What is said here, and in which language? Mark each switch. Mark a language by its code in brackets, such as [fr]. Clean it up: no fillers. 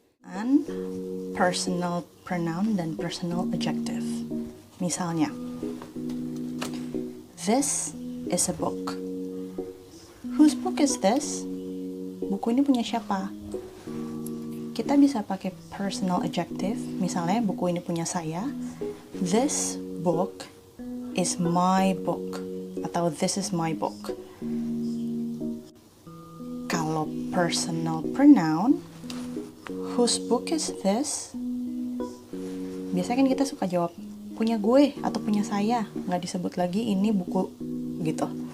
[en] And personal pronoun dan personal adjective. Misalnya, this is a book. Whose book is this? [id] Buku ini punya siapa? Kita bisa pakai personal adjective, misalnya buku ini punya saya. [en] This book is my book, [id] atau [en] this is my book. [id] Kalau [en] personal pronoun, whose book is this? [id] Biasanya kan kita suka jawab punya gue atau punya saya, nggak disebut lagi ini buku gitu.